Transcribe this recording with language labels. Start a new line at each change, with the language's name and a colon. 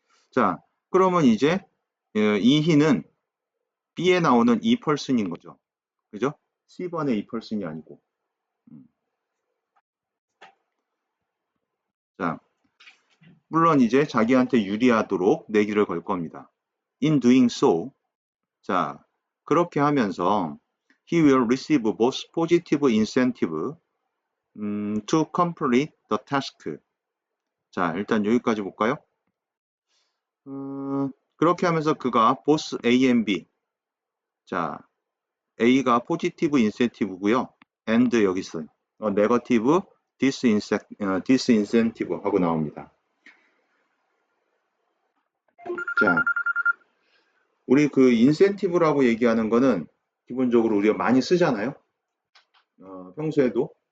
Korean: 자, 그러면 이제 이 희는 B에 나오는 이 person인 거죠. 그죠? C번의 이 person이 아니고. 자, 물론 이제 자기한테 유리하도록 내기를 걸 겁니다.
English: In doing so, 자,
Korean: 그렇게 하면서
English: he will receive both positive incentive to complete the task.
Korean: 자, 일단 여기까지 볼까요? 그렇게 하면서 그가
English: both A and B.
Korean: 자, A가 positive incentive고요. and 여기 있어요. negative disincentive 하고 나옵니다. 자, 우리 그 incentive라고 얘기하는 거는 기본적으로 우리가 많이 쓰잖아요. 평소에도.